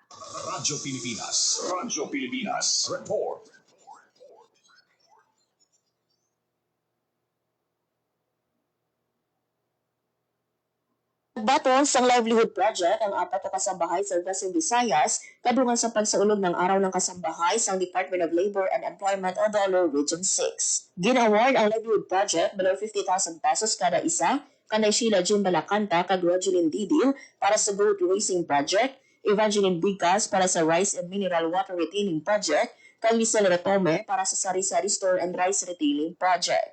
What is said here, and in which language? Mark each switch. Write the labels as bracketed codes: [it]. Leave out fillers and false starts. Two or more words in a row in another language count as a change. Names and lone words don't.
[tl] Radyo Pilipinas. Radyo Pilipinas. Report. [hil] Nagbaton sa livelihood project ang 4 ka kasambahay sa Western Visayas kadungan sa pagsaulog ng [tl] araw ng kasambahay [hil] sa Department of Labor and Employment o DOLO Region 6. Gin-award ang [en] livelihood project below 50,000 pesos [hil] kada isa kanay Sheila Jean Balacanta kag Rogeline Didil para sa [en] goat raising project, Evangeline Bigas [hil] para sa [en] rice and mineral water retaining project, kag Lisel Retome [hil] para sa [en] sari-sari store and rice retailing project.